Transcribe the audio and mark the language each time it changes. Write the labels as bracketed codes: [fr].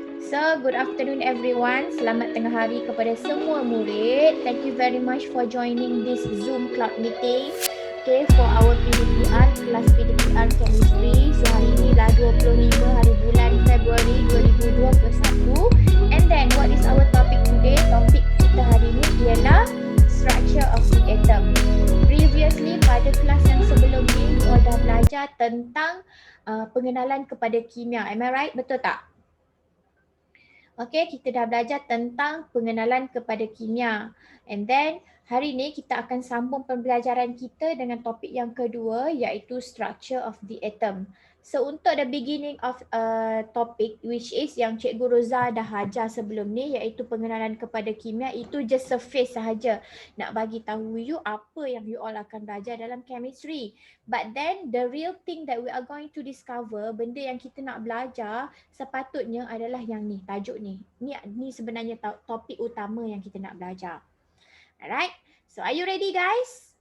[en] So, good afternoon everyone. [ms] Selamat tengah hari kepada semua murid. [en] Thank you very much for joining this Zoom cloud meeting. Okay, for our PDPR, kelas PDPR Chemistry. [ms] So, hari ini lah 25 hari bulan Februari 2021. [en] And then, what is our topic today? [ms] Topik kita hari ini ialah [en] structure of the atom. [ms] Previously, pada kelas yang sebelum ni, you all dah belajar tentang pengenalan kepada kimia. [en] Am I right? [ms] Betul tak? Okay, kita dah belajar tentang pengenalan kepada kimia. And then, hari ini kita akan sambung pembelajaran kita dengan topik yang kedua, iaitu [en] structure of the atom. [ms] So, untuk [en] the beginning of topic, which is [ms] yang Cikgu Roza dah ajar sebelum ni, iaitu pengenalan kepada kimia, itu just surface sahaja. Nak bagi tahu you apa yang you all akan belajar dalam chemistry. [en] But then, the real thing that we are going to discover, [ms] benda yang kita nak belajar, sepatutnya adalah yang ni, tajuk ni. Ni sebenarnya topik utama yang kita nak belajar. [en] Alright, so are you ready guys?